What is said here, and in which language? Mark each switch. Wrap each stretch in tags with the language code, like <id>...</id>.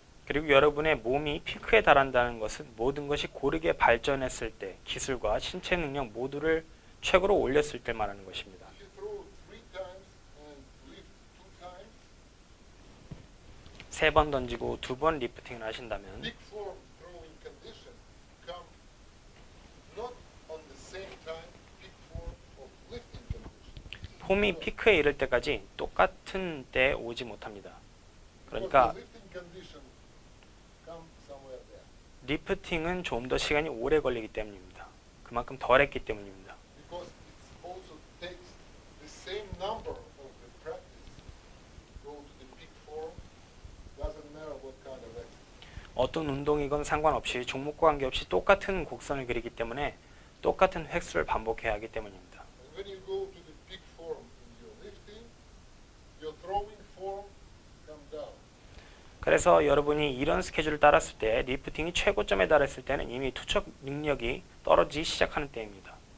<ko>그리고 여러분의 몸이 피크에 달한다는 것은 모든 것이 고르게 발전했을 때 기술과 신체 능력 모두를 최고로 올렸을 때 말하는 것입니다.</ko> <en>If you throw 3 times and lift 2 times,</en> <ko>3번 던지고 2번 리프팅을 하신다면</ko> <en>peak form throwing condition come not on the same time peak form of lifting condition.</en> <ko>폼이 피크에 이를 때까지 똑같은 때에 오지 못합니다.</ko> <en>Because</en> <ko>그러니까</ko> <en>the lifting condition come somewhere there.</en> <ko>리프팅은 좀 더 시간이 오래 걸리기 때문입니다. 그만큼 덜 했기 때문입니다.</ko> <en>Because it also takes the same number of the practice go to the peak form. Doesn't matter what kind of exercise.</en> <ko>어떤 운동이건 상관없이 종목과 관계없이 똑같은 곡선을 그리기 때문에 똑같은 획수를 반복해야 하기 때문입니다.</ko> <en>And when you go to the peak form in your lifting, your throwing form come down.</en> <ko>그래서 여러분이 이런 스케줄을 따랐을 때 리프팅이 최고점에 달했을 때는 이미 투척 능력이 떨어지기 시작하는 때입니다.</ko>